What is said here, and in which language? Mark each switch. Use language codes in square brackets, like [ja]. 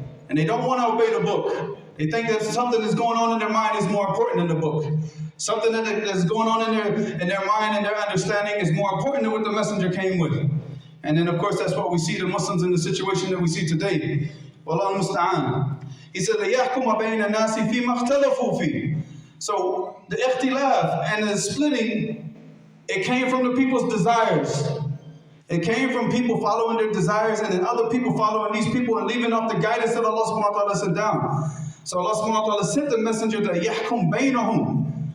[en] And they don't want to obey the book. They think that something that's going on in their mind is more important than the book. Something that's going on in their mind and their understanding is more important than what the messenger came with. And then, of course, that's what we see the Muslims in the situation that we see today. Wallahu musta'an. He said, [ar] لَيَحْكُمَ بَيْنَ النَّاسِ فِي مَا اخْتَلَفُوا فِيهِ. [en] So the ikhtilaf and the splitting, it came from the people's desires. It came from people following their desires and then other people following these people and leaving off the guidance that Allah subhanahu wa ta'ala sent down. So Allah subhanahu wa ta'ala sent the messenger to yahkum baynahum.